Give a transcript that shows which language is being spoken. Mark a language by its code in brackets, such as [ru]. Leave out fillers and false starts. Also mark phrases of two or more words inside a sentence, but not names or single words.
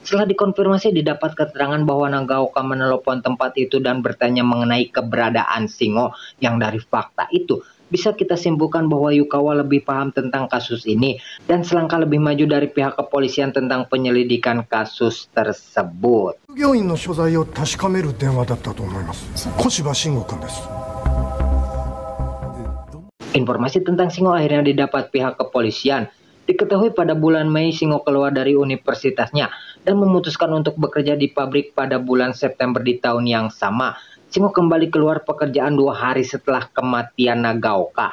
[id] Setelah dikonfirmasi didapat keterangan bahwa Nagaoka menelepon tempat itu dan bertanya mengenai keberadaan Singo, yang dari fakta itu bisa kita simpulkan bahwa Yukawa lebih paham tentang kasus ini dan selangkah lebih maju dari pihak kepolisian tentang penyelidikan kasus tersebut. [ja] 業員の所在を確かめる電話だったと思います。小柴慎吾君です。 [id] Informasi tentang Singo akhirnya didapat pihak kepolisian. Diketahui pada bulan Mei Singo keluar dari universitasnya dan memutuskan untuk bekerja di pabrik pada bulan September di tahun yang sama. Singo kembali keluar pekerjaan 2 hari setelah kematian Nagaoka.